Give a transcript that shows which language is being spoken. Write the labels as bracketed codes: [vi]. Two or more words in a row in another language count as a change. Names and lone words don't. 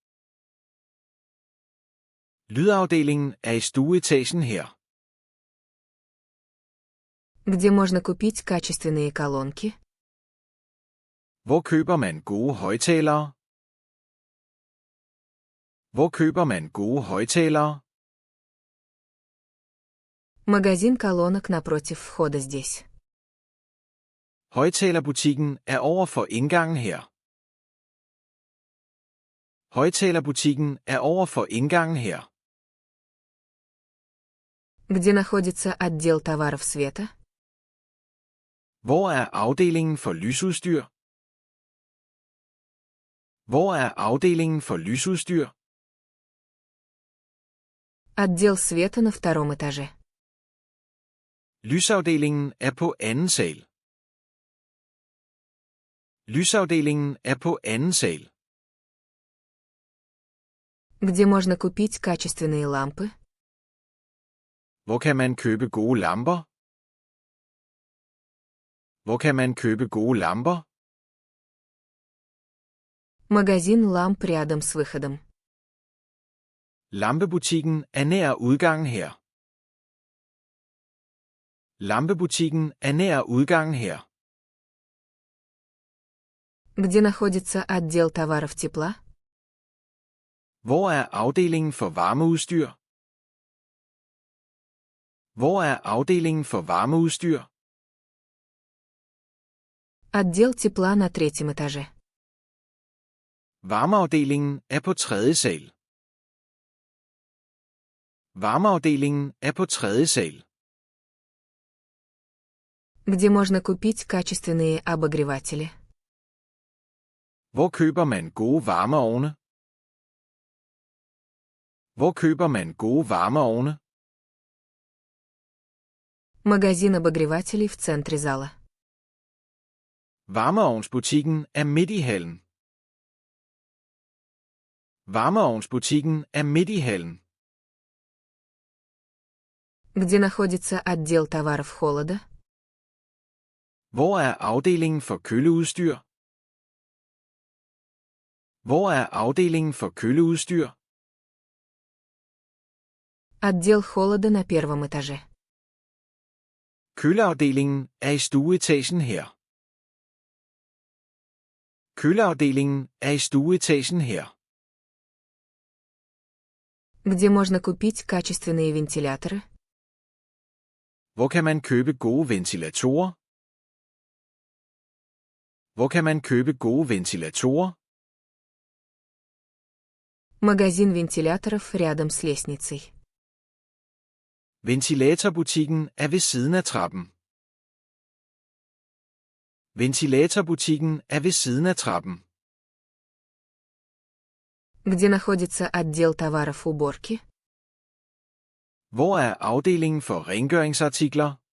[da] Lydafdelingen er i stueetagen her. [ru] Где можно купить качественные колонки? [da] Hvor køber man gode højttalere? Hvor køber man gode højttalere? [ru] Магазин колонок напротив входа здесь. [da] Højtalerbutikken er over for indgangen her. Højtalerbutikken er over for indgangen her. [ru] Где находится отдел товаров света? [da] Hvor er afdelingen for lysudstyr? Hvor er afdelingen for lysudstyr? [ru] Отдел света на втором этаже. [da] Lysafdelingen er på anden sal. Lysafdelingen er på anden sal. [ru] Где можно купить качественные лампы? [da] Hvor kan man købe gode lamper? Hvor kan man købe gode lamper? [ru] Магазин ламп рядом с выходом. [da] Lampebutikken er nær udgangen her. Lampebutikken er nær udgangen her. [ru] Где находится отдел товаров тепла? [da] Hvor er afdelingen for varmeudstyr? Hvor er afdelingen for varmeudstyr? [ru] Отдел тепла на третьем этаже. [da] Varmeafdelingen er på tredje sal. Varmeafdelingen er på tredje sal. [ru] Где можно купить качественные обогреватели? [da] Hvor køber man gode varmeovne? Hvor køber man gode varmeovne? [ru] Магазин обогревателей в центре зала. [da] Varmeovnsbutikken er midt i hallen. Varmeovnsbutikken er midt i hallen. [ru] Где находится отдел товаров холода? [da] Hvor er afdelingen for køleudstyr? Hvor er afdelingen for køleudstyr? [ru] Отдел холода на первом этаже. [da] Køleafdelingen er i stueetagen her. Køleafdelingen er i stueetagen her. [ru] Где можно купить качественные вентиляторы? [da] Hvor kan man købe gode ventilatorer? Hvor kan man købe gode ventilatorer? [ru] Магазин вентиляторов рядом с лестницей. [da] Ventilatorbutikken er ved siden af trappen. Ventilatorbutikken er ved siden af trappen. [ru] Где находится отдел товаров уборки? [da] Hvor er afdelingen for rengøringsartikler?